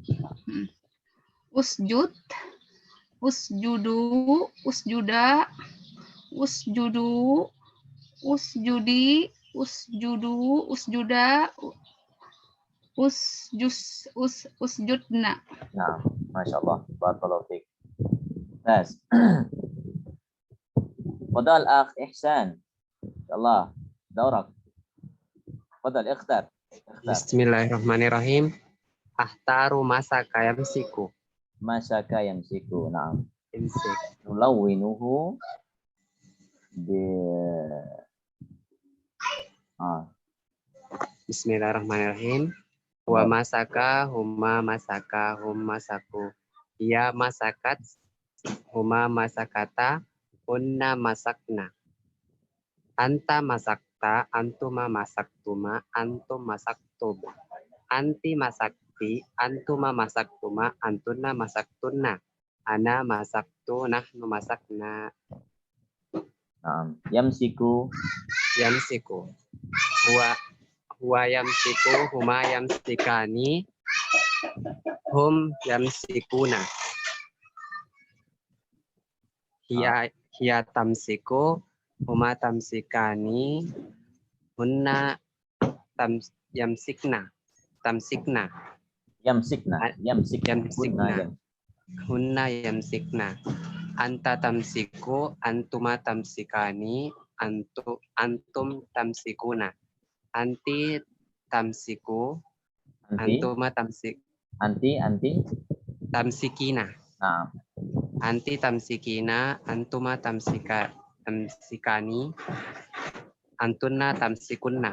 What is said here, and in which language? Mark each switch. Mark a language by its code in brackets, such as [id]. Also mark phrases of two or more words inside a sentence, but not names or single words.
[ar] اسجد. اسجدوا. اسجدا. اسجدوا. اسجدي. اسجدوا. اسجدا. Usjudna. Nah، ما شاء الله. بارك الله فيك. Nas. فضل أخ Ihsan. إن شاء الله. دورك. فضل اختر. بسم الله الرحمن الرحيم. أختار مسك يمسك. مسك يمسك. نعم. Imsik. نلونه ب بسم الله الرحمن الرحيم. و مسك هما مسك هم مسكوا. يا مسكت هما مسكتا هن مسكن. أنت مسكت أنتما مسكتما أنتم مسكتم. أنتِ مسكتِ أنتما مسكتما أنتن مسكتن. أنا مسكت نحن مسكنا. نعم. يمسك. Yamsiku. هو يمسك هما يمسكان هم يمسكون. هي تمسك هما تمسكان هن يمسكن. Tamsikna. Yamsikna. يمسكن. هن يمسكن. أنت تمسك أنتما تمسكان أنتم تمسكون. أنتِ تمسك أنتما Anti tamsikina. Nah. أنتِ تمسكين أنتما تمسكان أنتن تمسكن.